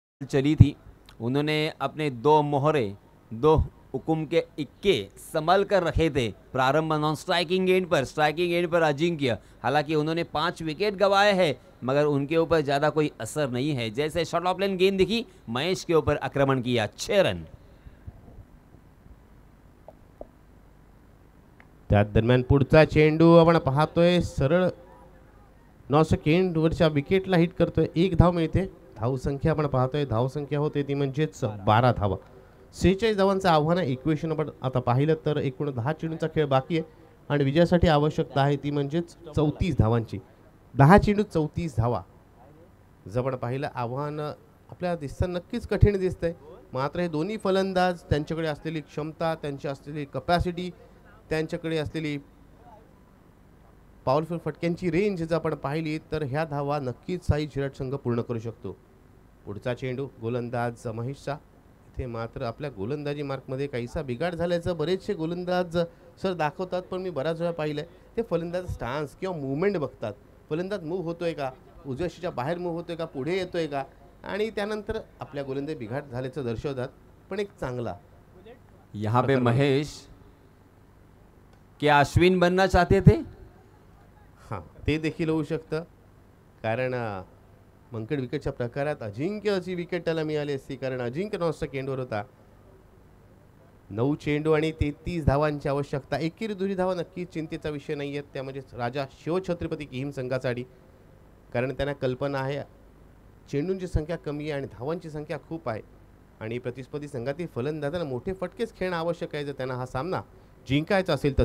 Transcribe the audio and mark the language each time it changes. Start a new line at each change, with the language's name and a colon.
Hindi: चली थी, उन्होंने अपने 2 मोहरे 2 हुकुम के इक्के संभल कर रखे थे. प्रारंभ नॉन स्ट्राइकिंग एंड पर, स्ट्राइकिंग एंड पर अजिंक्य, हालांकि उन्होंने 5 विकेट गंवाए हैं मगर उनके ऊपर ज़्यादा कोई असर नहीं है. जैसे शॉर्ट ऑफ लेन गेंद दिखी, महेश के ऊपर आक्रमण किया, 6 रन.
Marathi: त्या दरम्यान पुढचा चेंडू आपण पाहतोय सरळ 9 सेकंडवरच्या विकेटला हिट करतोय. 1 धाव मिळते. धावसंख्या आपण पाहतोय, धावसंख्या होते ती म्हणजेच 12 धावा. 46 धावांचं आव्हान आहे. इक्वेशन आपण आता पाहिलं तर एकूण 10 चेंडूचा खेळ बाकी आहे आणि विजयासाठी आवश्यकता आहे ती म्हणजेच 34 धावांची. 10 चेंडू 34 धावा. जर आपण पाहिलं आव्हान आपल्याला दिसतं नक्कीच कठीण दिसतंय. मात्र हे दोन्ही फलंदाज त्यांच्याकडे असलेली क्षमता, त्यांची असलेली कपॅसिटी, त्यांच्याकडे असलेली पॉवरफुल फटक्यांची रेंज जर आपण पाहिली तर ह्या धावा नक्कीच साई शिराट संघ पूर्ण करू शकतो. पुढचा चेंडू गोलंदाज महेशचा. इथे मात्र आपल्या गोलंदाजी मार्कमध्ये काहीसा बिघाड झाल्याचं बरेचसे गोलंदाज सर दाखवतात, पण मी बऱ्याच वेळा पाहिलं ते फलंदाज स्टान्स किंवा मूवमेंट बघतात. फलंदाज मूव्ह होतोय का, उजव्याशीच्या बाहेर मूव्ह होतोय का, पुढे येतोय का, आणि त्यानंतर आपल्या गोलंदाजी बिघाड झाल्याचं दर्शवतात. पण एक चांगला
Hindi: यहाँ पे महेश क्या अश्विन बनना चाहते थे?
Marathi: हां, ते देखील होऊ शकतं. कारण मंकड विकेटच्या प्रकारात अजिंक्य अशी विकेट त्याला मिळाली असती, कारण अजिंक्य 9 सेकंडवर होता. 9 चेंडू आणि 33 धावांची आवश्यकता. एकेरी दुरी धावा नक्कीच चिंतेचा विषय नाही आहेत. त्यामध्ये राजा शिवछत्रपती किहीम संघासाठी, कारण त्यांना कल्पना आहे चेंडूंची संख्या कमी आहे आणि धावांची संख्या खूप आहे आणि प्रतिस्पर्धी संघातील फलंदाजांना मोठे फटकेच खेळणं आवश्यक आहे जर त्यांना हा सामना जिंकायचा असेल तर.